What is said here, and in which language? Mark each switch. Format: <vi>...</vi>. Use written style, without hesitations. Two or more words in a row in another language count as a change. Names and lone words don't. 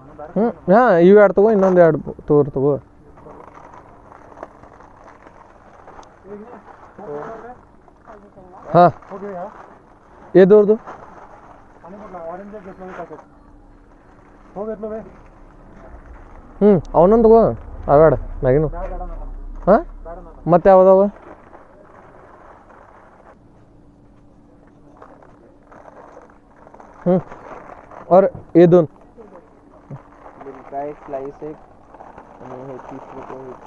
<kn>ಹಾಂ ಇವು 2 ತಗೋ, ಇನ್ನೊಂದು 2 ತೋರ್ ತಗೋ. ಹಾಂ ಹೋಗಿ ಏದೋರ್ದು ಆರೆಂಜ್ ಹೋಗಿ ಎತ್ಲವೇ ಅವನೊಂದು ತಗೋ, ಅವೇಡ ಮ್ಯಾಗಿನು. ಹಾಂ ಮತ್ತೆ ಯಾವ್ದಾವ?</kn> <hi>और ये दोन</hi> <mr>काय स्लाइस एक आणि हे 30 रुपये होते.</mr>